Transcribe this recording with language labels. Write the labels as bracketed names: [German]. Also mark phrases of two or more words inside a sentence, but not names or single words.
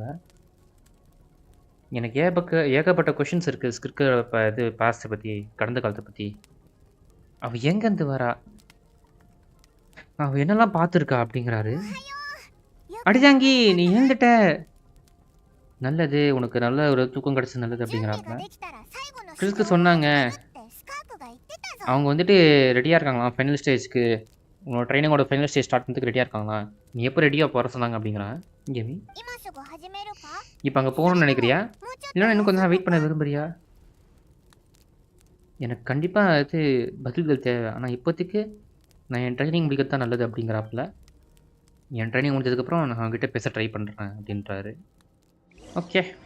[Tamil] எனக்கு ஏகப்பட்ட கொஷின்ஸ் இருக்குது ஸ்கிர்க்கை இது பாஸ்ட்டை பற்றி, கடந்த காலத்தை பற்றி. அவள் எங்கேருந்து வரா, அவள் என்னெல்லாம் பார்த்துருக்கா அப்படிங்கிறாரு. அடிதாங்கி நீ எழுந்துட்ட, நல்லது, உனக்கு நல்ல ஒரு தூக்கம் கிடச்சி நல்லது [Japanese] 準備 [Tamil] அப்படிங்கிறாப்புல. [Japanese] ができたら最後の [Tamil] கிறிஸ்க்கு [Japanese] 指導を [Tamil] சொன்னாங்க [Japanese] ってスカークが言ってたぞ [Tamil] அவங்க வந்துட்டு ரெடியாக இருக்காங்களாம் ஃபைனல் ஸ்டேஜ்க்கு. உன்னோட ட்ரைனிங்கோட [English] final stage start [Tamil] பண்ணுறதுக்கு ரெடியாக இருக்காங்களா. நீ எப்போ ரெடியாக போகிற சொன்னாங்க அப்படிங்கிறான். கேமி [Japanese] 今すぐ始めるか？ [Tamil] இப்போ அங்கே போகணும்னு நினைக்கிறியா [Japanese] もうちょっと [Tamil] இல்லைன்னா இன்னும் கொஞ்சம் நேரம் [Japanese] 休 [Tamil] வெயிட் பண்ண விரும்புறியா எனக்கு கண்டிப்பாக அது பதில்கள் தேவை ஆனால் இப்போதைக்கு நான் என் ட்ரைனிங் முடிக்கிறது தான் நல்லது அப்படிங்கிறாப்புல என் ட்ரைனிங் முடிஞ்சதுக்கப்புறம் நான் அவங்ககிட்ட பேச ட்ரை பண்ணுறேன் அப்படின்றாரு ஓகே